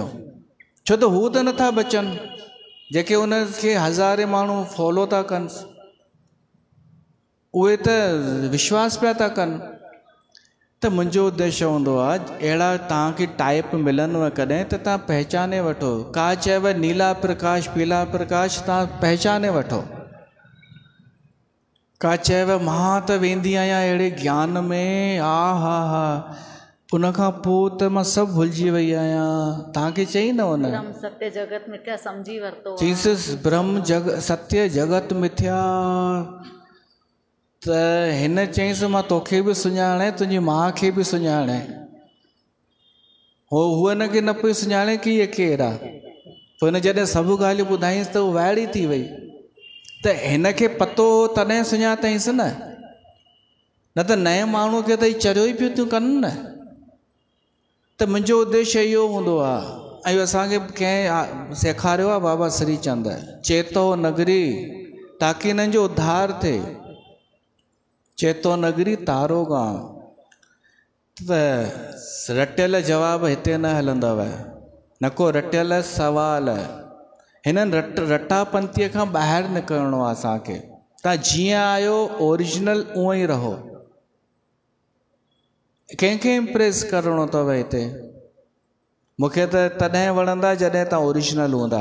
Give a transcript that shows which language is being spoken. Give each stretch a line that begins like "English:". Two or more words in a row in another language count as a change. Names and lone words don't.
Sindhi: छो त हू त नथा बचनि जेके उनखे हज़ारे माण्हू फॉलो था कनि, उहे त विश्वास पिया था कनि। त मुंहिंजो उद्देश्य हूंदो आहे अहिड़ा तव्हांखे टाइप मिलनिव कॾहिं त तव्हां पहचाने वठो। का चयव नीला प्रकाश पीला प्रकाश, तव्हां पहचाने वठो। का चयव मां त वेंदी आहियां अहिड़े ज्ञान में, हा उनखां पोइ त मां सभु भुलिजी वई आहियां। तव्हांखे चई न हुन
Sanskrit: ब्रह्म सत्य जगत मिथ्या
Sindhi: समझी वरतो,
Sanskrit: जीसस ब्रह्म सत्य जगत मिथ्या।
Sindhi: त हिन चईंसि मां तोखे बि सुञाणे, तुंहिंजी माउ खे बि सुञाणे। हूअ हिनखे न पई सुञाणे कि इहे केरु आहे। पोइ हिन जॾहिं सभु ॻाल्हियूं ॿुधाईंसि त उहा वाइड़ी थी वई। त हिनखे पतो तॾहिं सुञातईंसि न त नए माण्हू खे त चरियो ई पियूं थियूं कनि न। त मुंहिंजो उद्देश्य इहो हूंदो आहे, ऐं असांखे कंहिं सेखारियो आहे बाबा श्रीचंद, चेतो नगरी, ताकि हिननि जो उद्धार थिए। चेतो नगरी तारो गांव। त रटियल जवाब हिते न हलंदव, न को रटियल सवाल। हिननि रटापंथीअ खां ॿाहिरि निकिरणो आहे असांखे। तव्हां जीअं आहियो ओरिजिनल उअं ई रहो। कंहिंखे इम्प्रेस करिणो अथव हिते? मूंखे त तॾहिं वणंदा जॾहिं तव्हां ओरिजिनल हूंदा।